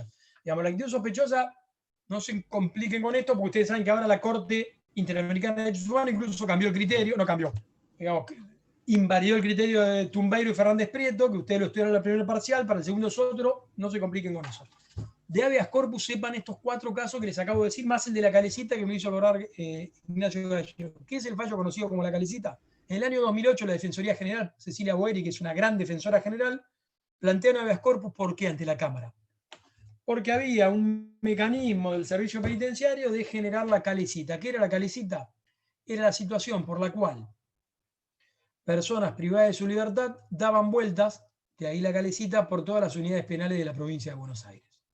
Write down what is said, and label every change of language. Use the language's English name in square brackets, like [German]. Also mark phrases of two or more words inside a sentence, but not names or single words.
[Spanish] Digamos, la actitud sospechosa, no se compliquen con esto, porque ustedes saben que ahora la Corte Interamericana de Derechos Humanos incluso cambió el criterio, no cambió, digamos, invadió el criterio de Tumbeiro y Fernández Prieto, que ustedes lo estudiaron en la primera parcial, para el segundo es otro, no se compliquen con eso. De habeas corpus sepan estos 4 casos que les acabo de decir, más el de la Calecita que me hizo acordar Ignacio Gallego. ¿Qué es el fallo conocido como la Calecita? En el año 2008 la Defensoría General, Cecilia Boeri, que es una gran defensora general, plantea un habeas corpus, ¿por qué? Ante la Cámara. Porque había un mecanismo del servicio penitenciario de generar la Calecita. ¿Qué era la Calecita? Era la situación por la cual personas privadas de su libertad daban vueltas, de ahí la Calecita, por todas las unidades penales de la provincia de Buenos Aires.